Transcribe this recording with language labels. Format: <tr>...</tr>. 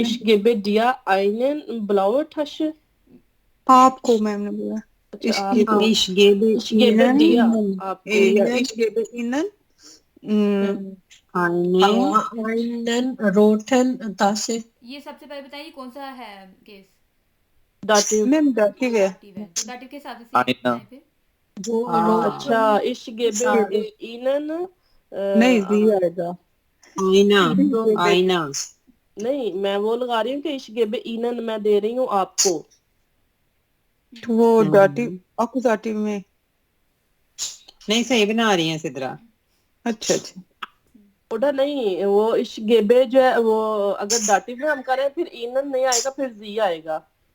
<de>Ich gebe dir einen blaue Tasche.</de> <hi>आपको ma'am ने बोला. अच्छा,</hi> <de>Ich</de> <hi>आपको.</hi> <de>ich gebe Ich gebe ihnen dir.</de> <hi>आपको.</hi> <de>ja ich gebe ihnen einen roten Tasche.</de> <hi>ये सबसे पहले बताइए कौन सा है केस.</hi> <de>Dativ.</de> <hi>मैम दाखिल है दाटिव है. तो दाटिव के हिसाब से आईना. बनाए फिर. जो</hi> <de>अच्छा, ich gebe ihnen</de> <hi>नहीं जी आएगा. आईना. आईना नहीं, मैं वो लगा रही हूँ कि</hi> <de>ich gebe ihnen</de> <hi>मैं दे रही हूँ आपको. वो दाटिव अकुजाटिव में. नहीं, सही बना रही हैं सिद्रा. अच्छा अच्छा. ओडा नहीं, वो</hi> <de>ich gebe</de> <hi>जो है वो अगर दाटिव में हम करें फिर ihnen नहीं आएगा, फिर जी आएगा.</hi>